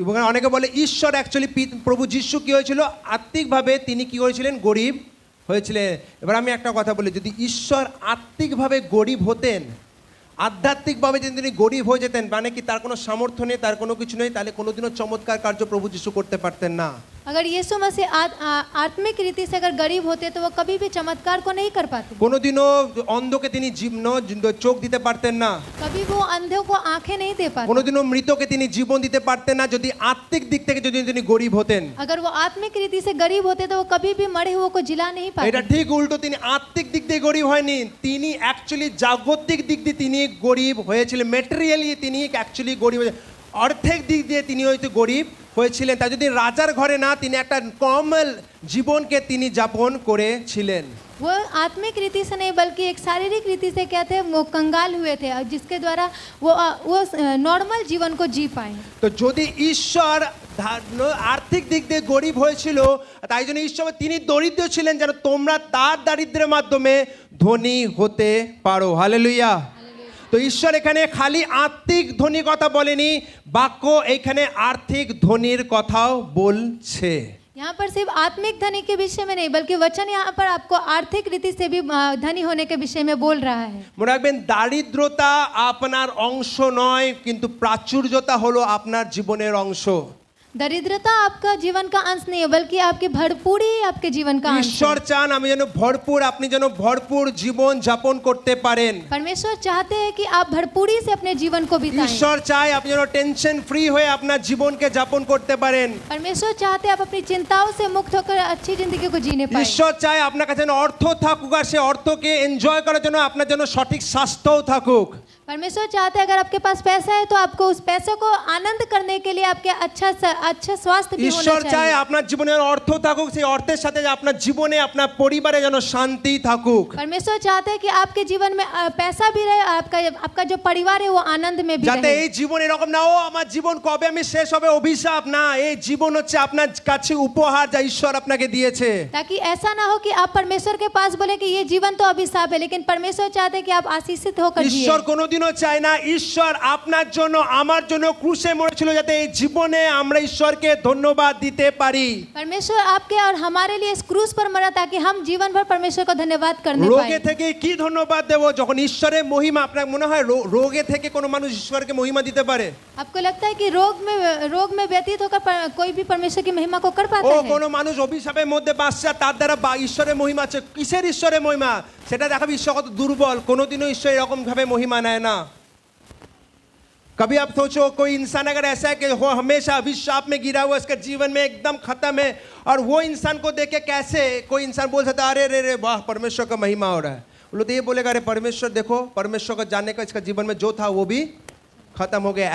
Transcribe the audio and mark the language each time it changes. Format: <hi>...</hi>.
<bn>অনেকে বলে ঈশ্বর অ্যাকচুয়ালি প্রভু যিশু কি হয়েছিল, আত্মিকভাবে তিনি কি হয়েছিলেন, গরিব হয়েছিলেন। এবার আমি একটা কথা বলি, যদি ঈশ্বর আত্মিকভাবে গরিব হতেন, আধ্যাত্মিকভাবে যদি তিনি গরিব হয়ে যেতেন, মানে কি তার কোনো সামর্থ্য নেই, তার কোনো কিছু নেই, তাহলে কোনোদিনও চমৎকার কার্য প্রভু যিশু করতে পারতেন না।</bn> <hi>अगर यीशु मसीह आत्मिक रीति से अगर गरीब होते तो वो कभी भी चमत्कार को नहीं कर पाते।</hi> <bn>কোনোদিনও অন্ধকে তিনি চোখ দিতে পারতেন না,</bn> <hi>कभी वो अंधों को आंखें नहीं दे पाते।</hi> <bn>কোনোদিনও মৃতকে তিনি জীবন দিতে পারতেন না যদি আত্মিক দিক থেকে যদি তিনি গরিব হতেন।</bn> <hi>अगर वो आत्मिक रीति से गरीब होते तो वो कभी भी मरे हुए को जिला नहीं पाते।</hi> <bn>এটা ঠিক উল্টো, তিনি আত্মিক দিক দিয়ে গরিব হয়নি, তিনি অ্যাকচুয়ালি জাগতিক দিক দিয়ে তিনি গরিব হয়েছিলেন। ম্যাটেরিয়ালি তিনি অ্যাকচুয়ালি গরিব, অর্থের দিক দিয়ে তিনি হয়তো গরিব হয়েছিলেন। তাই যদি রাজার ঘরে না, তিনি একটা কমল জীবনকে তিনি যাপন করেছিলেন।</bn> <hi>वो आत्मिक रीति से नहीं बल्कि एक शारीरिक रीति से क्या थे, वो कंगाल हुए थे, जिसके द्वारा वो नॉर्मल जीवन को जी पाए।</hi> <bn>তো যদি ঈশ্বর আর্থিক দিক দিয়ে গরিব হয়েছিল, তাই জন্য ঈশ্বর তিনি দরিদ্র ছিলেন যেন তোমরা তার দারিদ্র্যের মাধ্যমে ধনী হতে পারো। হালেলুয়া। তো ঈশ্বর এখানে খালি আত্মিক ধনী কথা বলেনি, বাক্য এখানে আর্থিক ধনীর কথাও বলছে।</bn> <hi>यहाँ पर सिर्फ आत्मिक धनी के विषय में नहीं बल्कि वचन यहाँ पर आपको आर्थिक रीति से भी धनी होने के विषय में बोल रहा है।</hi> <bn>মনে রাখবেন, দারিদ্রতা আপনার অংশ নয়, কিন্তু প্রাচুর্যতা হলো আপনার জীবনের অংশ।</bn> <hi>दरिद्रता आपका जीवन का अंश नहीं है बल्कि आपकी भरपूरी आपके जीवन का अंश</hi> <bn>ঈশ্বর</bn> <hi>है।</hi> <bn>চান আমি যেন ভরপুর, আপনি যেন ভরপুর জীবন যাপন করতে পারেন।</bn> <hi>परमेश्वर चाहते हैं कि आप भरपूरी से अपने जीवन को बिताएं।</hi> <bn>ঈশ্বর চায় আপনি যেন টেনশন ফ্রি হয়ে আপনার জীবনকে যাপন করতে পারেন।</bn> <hi>परमेश्वर चाहते हैं आप अपनी चिंताओं से मुक्त होकर अच्छी जिंदगी को जीने पाएं।</hi> <bn>ঈশ্বর চায় আপনার কাছে যেন অর্থ থাকুক, আর সেই অর্থকে এনজয় করার জন্য আপনার জন্য সঠিক স্বাস্থ্যও থাকুক।</bn> <hi>परमेश्वर चाहते हैं अगर आपके पास पैसा है तो आपको उस पैसे को आनंद करने के लिए आपके अच्छा स्वास्थ्य भी होना</hi> <bn>ঈশ্বর চায়</bn> <hi>चाहिए।</hi> <bn>আপনার জীবনে অর্থ থাকুক, সেই অর্থের সাথে আপনার জীবনে আপনার পরিবারে যেন শান্তি থাকুক।</bn> <hi>परमेश्वर चाहते हैं कि आपके जीवन में पैसा भी रहे, आपका जो परिवार है वो आनंद में भी</hi> <bn>যাতে</bn> <hi>रहे।</hi> <bn>এই জীবন এরকম না, ও আমার জীবন কবে আমি শেষ হবে অভিশাপ না, এই জীবন হচ্ছে আপনার কাছে উপহার যা ঈশ্বর আপনাকে দিয়েছে।</bn> <hi>ताकि ऐसा ना हो कि आप परमेश्वर के पास बोले कि ये जीवन तो अभिशाप है, लेकिन परमेश्वर चाहते हैं कि आप आशीषित होकर जिए।</hi> <bn>ঈশ্বর কোনোদিনও চায় না, ঈশ্বর আপনার জন্য আমার জন্য ক্রুশে মরেছিল যাতে এই জীবনে আমরা ঈশ্বরকে ধন্যবাদ দিতে পারি।</bn> <hi>परमेश्वर आपके और हमारे लिए इस क्रूस पर मरा ताकि हम जीवन भर परमेश्वर को धन्यवाद करने</hi> <bn>রোগে</bn> <hi>पाए।</hi> <bn>থেকে কি ধন্যবাদ দেব যখন ঈশ্বরের মহিমা, আপনার মনে হয় রোগে থেকে কোনো মানুষ ঈশ্বরকে মহিমা দিতে পারে?</bn> <hi>आपको लगता है कि रोग में व्यतीत होकर कोई भी परमेश्वर की महिमा को कर</hi> <bn>ও</bn> <hi>पाता है?</hi> <bn>কোনো মানুষ অভিশাপের মধ্যে বাঁচছে, তার দ্বারা ঈশ্বরের মহিমা আছে। কিসের ঈশ্বরের মহিমা? সেটা দেখাবে ঈশ্বর কত দুর্বল। কোনোদিনও ঈশ্বর এরকম ভাবে মহিমা নেয় না।</bn> <hi>कभी आप सोचो कोई इंसान अगर ऐसा है कि वो हमेशा अभिशाप में गिरा हुआ, इसका जीवन में एकदम खत्म है, और वो इंसान को देख के कैसे कोई इंसान बोल सकता है अरे रे रे वाह परमेश्वर का महिमा हो रहा है? वो लोग तो ये बोलेगा अरे परमेश्वर देखो, परमेश्वर को जानने का इसका जीवन में जो था वो भी खत्म हो गया।</hi>